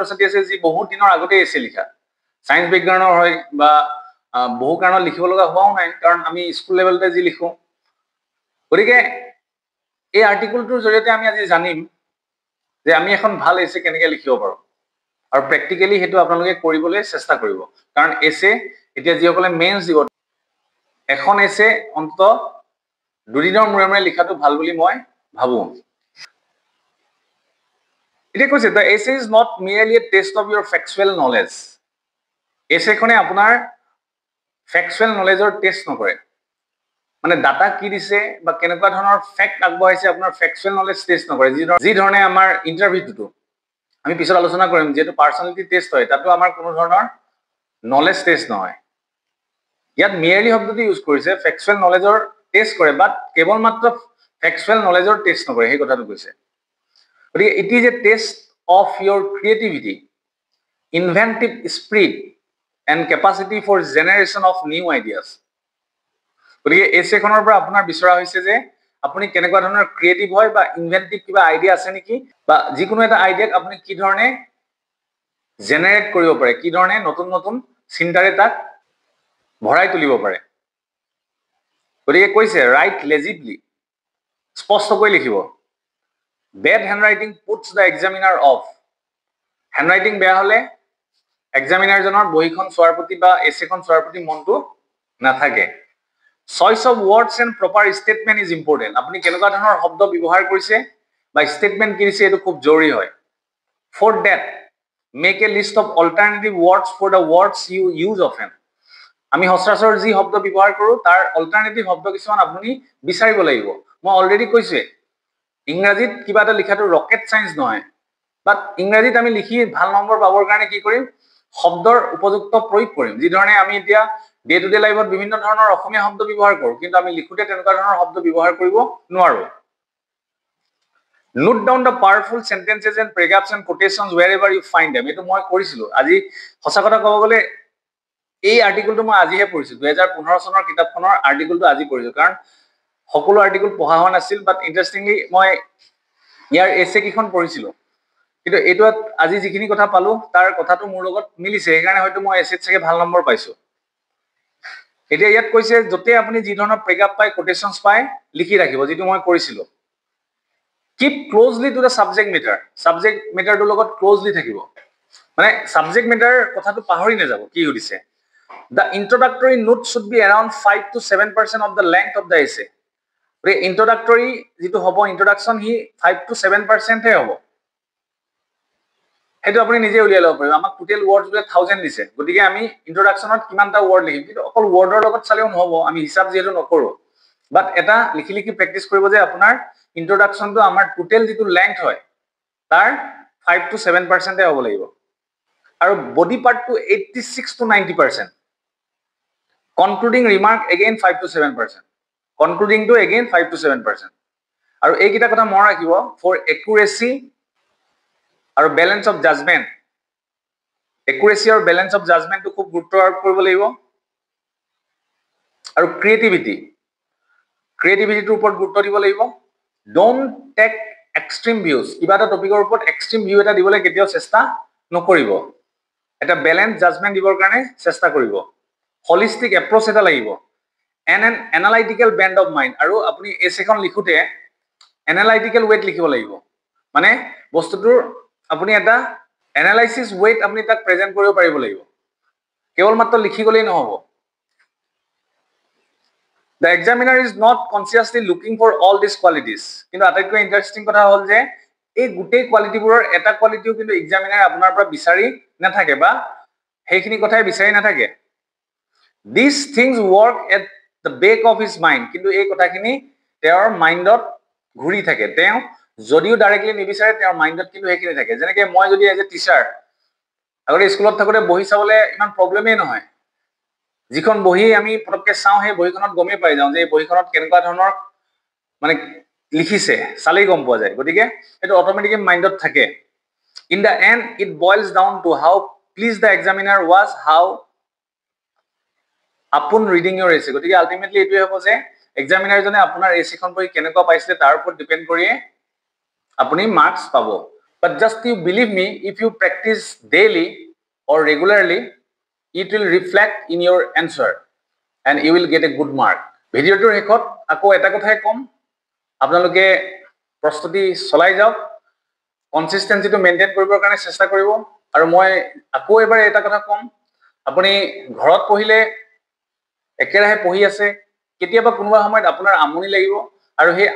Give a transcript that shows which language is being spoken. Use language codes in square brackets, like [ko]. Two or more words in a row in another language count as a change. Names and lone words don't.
[as] ছাত্ৰী আছে যি বহুত দিনৰ আগতে এছে লিখা [en] science backgroundৰ [as] হয় বা বহু কাৰণত লিখিব লগা হোৱাও নাই কাৰণ আমি [en] school levelতে [as] যি লিখো গতিকে এই আৰ্টিকেলটোৰ জৰিয়তে আমি আজি জানিম যে আমি এখন ভাল এছে কেনেকৈ লিখিব পাৰো আৰু প্ৰ্যাকটিক্যালি হেতু আপোনালোকে কৰিবলৈ চেষ্টা কৰিব কাৰণ এছে এতিয়া যিসকলে মেইনছ দিব এখন এছে অন্ত দুদিনৰ মূৰে মূৰে লিখাটো ভাল বুলি মই ভাবো এতিয়া কৈছে [en] the essay is not merely a test of your factual knowledge [as] essay খনে আপোনাৰ [en] factual knowledgeৰ [as] টেষ্ট নকৰে মানে ডাটা কি দিছে বা কেনেকুৱা ধৰণৰ ফ্যাক্ট আগবঢ়াইছে আপোনাৰ [en] factual knowledge [as] টেষ্ট নকৰে যি ধৰণে আমাৰ ইন্টাৰভিউটো আমি পিছত আলোচনা কৰিম যেটো পাৰ্সোনালিটি টেষ্ট হয় তাতো আমাৰ কোনো ধৰণৰ [en] knowledge test [as] নহয় ইয়াত merely শব্দটো ইউজ কৰিছে [en] factual knowledgeৰ [as] টেষ্ট কৰে বাট কেৱল মাত্ৰ [en] factual knowledgeৰ [as] টেষ্ট নকৰে সেই কথাটো কৈছে [en] It is a test of your creativity, inventive spirit, and capacity for generation of new ideas. [as] গতিকে এছেখনৰ পৰা আপোনাৰ বিচৰা হৈছে যে আপুনি কেনেকুৱা ধৰণৰ ক্ৰিয়েটিভ হয় বা ইনভেন্টিভ কিবা আইডিয়া আছে নেকি বা যিকোনো এটা আইডিয়াক আপুনি কি ধৰণে জেনাৰেট কৰিব পাৰে কি ধৰণে নতুন নতুন চিন্তাৰে তাক ভৰাই তুলিব পাৰে গতিকে কৈছে [en] write legibly [as] স্পষ্টকৈ লিখিব [en] Bad handwriting puts the examiner off. [as] Handwriting বেয়া হলে examiner জনৰ বহিখন চোৱাৰ প্ৰতি বা এছেখন চোৱাৰ প্ৰতি মনটো নাথাকে [en] Choice of words and proper statement is important. [as] আপুনি কেনেকুৱা ধৰণৰ শব্দ ব্যৱহাৰ কৰিছে বা statement কি দিছে এটো খুব জৰুৰী হয় [en] For that, make a list of alternative words for the words you use often. [as] আমি সচৰাচৰ যি শব্দ ব্যৱহাৰ কৰো তাৰ অল্টাৰনেটিভ শব্দ কিছুমান আপুনি বিচাৰিব লাগিব মই অলৰেডি কৈছে ইংৰাজীত কিবা এটা লিখাটো [en] rocket science [as] নহয় বাট ইংৰাজীত আমি লিখি ভাল নম্বৰ পাবৰ কাৰণে কি কৰিম শব্দৰ উপযুক্ত প্ৰয়োগ কৰিম যি ধৰণে আমি এতিয়া [en] day to day lifeত [as] বিভিন্ন ধৰণৰ অসমীয়া শব্দ ব্যৱহাৰ কৰো কিন্তু আমি লিখোতে তেনেকুৱা ধৰণৰ শব্দ ব্যৱহাৰ কৰিব নোৱাৰো [en] Note down the powerful sentences and paragraphs and quotations wherever you find them [as] এটো মই কৰিছিলো আজি সঁচা কথা ক'ব গলে এই আৰ্টিকেলটো মই আজিহে পঢ়িছো 2015 চনৰ কিতাপখনৰ আৰ্টিকেলটো আজি পঢ়িছো কাৰণ সকলো আৰ্টিকেল পঢ়া হোৱা নাছিল বাট ইন্টাৰেষ্টিংলি মই ইয়াৰ এছে কিখন পঢ়িছিলো কিন্তু এটোত আজি যিখিনি কথা পালো তাৰ কথাটো মোৰ লগত মিলিছে সেইকাৰণে হয়তো মই এছেত চাগে ভাল নম্বৰ পাইছো এতিয়া ইয়াত কৈছে যতে আপুনি যি ধৰণৰ প্ৰেগাপ পায় কোটেশনস পায় লিখি ৰাখিব যেটো মই কৰিছিলো [en] Keep closely to the subject matter [as] টো লগত ক্লোজলি থাকিব মানে [en] subject matter [as] কথাটো পাহৰি নাযাব কি হৈছে [en] The introductory note should be around 5 to 7% of the length of the essay [as] introductory যেটো হ'ব introduction হি 5 to 7% হে হ'ব হেতু আপুনি নিজে উলিয়াই লব পাৰিব আমাক [en] total words [as] গুলো 1000 দিছে গতিকে আমি ইন্ট্ৰোডাকশনত কিমানটা ওয়ার্ড লিখিম কিন্তু অকল ওয়ার্ডৰ লগত চালেও নহব আমি হিসাব যেটো নকৰো বাট এটা লিখি লিখি প্ৰ্যাকটিস কৰিব যে আপোনাৰ ইন্ট্ৰোডাকশনটো আমাৰ টোটাল যেটো লেংথ হয় তাৰ 5 to 7% হে হ'ব লাগিব আৰু [en] body partটো [as] 86 to 90% [en] concluding remark again 5 to 7% concluding to again 5 to 7% [as] আৰু এই কিটা কথা মন ৰাখিব [en] for accuracy [as] আৰু [en] balance of judgment [as] accuracy আৰু [en] balance of judgment [as] টো খুব গুৰুত্ব আৰোপ কৰিব লাগিব আৰু creativity টোৰ ওপৰত গুৰুত্ব দিব লাগিব [en] don't take extreme views [as] কিবা এটা টপিকৰ ওপৰত extreme view এটা দিবলৈ কেতিয়াও চেষ্টা নকৰিব এটা [en] balance judgment [as] দিবৰ কাৰণে চেষ্টা কৰিব [en] holistic approach [as] এটা লাগিব [en] and an analytical bent of mind [as] আৰু আপুনি এছেখন লিখোতে [en] analytical weight [as] লিখিব লাগিব মানে বস্তুটোৰ আপুনি এটা [en] analysis weight [as] আপুনি তাক প্ৰেজেন্ট কৰিব পাৰিব লাগিব কেৱল মাত্ৰ লিখি গলেই নহব [en] The examiner is not consciously looking for all these qualities [as] কিন্তু আটাইতকৈ ইন্টাৰেষ্টিং কথা হ'ল যে এই গুটেই কোৱালিটিবোৰৰ এটা কোৱালিটিও কিন্তু এক্সামিনাৰ আপোনাৰ পৰা বিচাৰি নাথাকে বা সেইখিনি কথাই বিচাৰি নাথাকে [en] These things work at the back of his mind [as] কিন্তু এই কথাখিনি তেওঁৰ মাইন্ডত ঘূৰি থাকে তেওঁ যদিও ডাইৰেক্টলি নিবিচাৰে তেওঁৰ মাইন্ডত কিন্তু সেইখিনি থাকে যেনেকৈ মই যদি [en] as a teacher [as] আগতে স্কুলত থাকোতে বহি চাবলে ইমান প্ৰবলেমেই নহয় যিখন বহি আমি পটককে চাওঁ সেই বহিখনত গমেই পাই যাওঁ যে এই বহিখনত কেনেকুৱা ধৰণৰ মানে লিখিছে চালেই গম পোৱা যায় গতিকে এটো অটোমেটিকলি মাইন্ডত থাকে [en] in the end it boils down to how please the examiner was how upon reading your essay [as] গতিকে আলটিমেটলি এটোই হ'ব যে এক্সামিনাৰ জনে আপোনাৰ এছেখন পঢ়ি কেনেকুৱা পাইছিলে তাৰ ওপৰত ডিপেন্ড কৰিয়ে আপুনি মাৰ্কস পাব [en] but just you believe me if you practice daily or regularly it will reflect in your answer and you will get a good mark ভিডিওটোৰ [as] শেষত আকৌ এটা কথাই কম আপোনালোকে প্ৰস্তুতি চলাই যাওক [en] consistencyটো maintain [as] কৰিবৰ কাৰণে চেষ্টা কৰিব আৰু মই আকৌ এবাৰ এটা কথা কম আপুনি ঘৰত পঢ়িলে একেৰাহে পঢ়ি আছে কেতিয়াবা কোনোবা সময়ত আপোনাৰ আমনি লাগিব আৰু সেই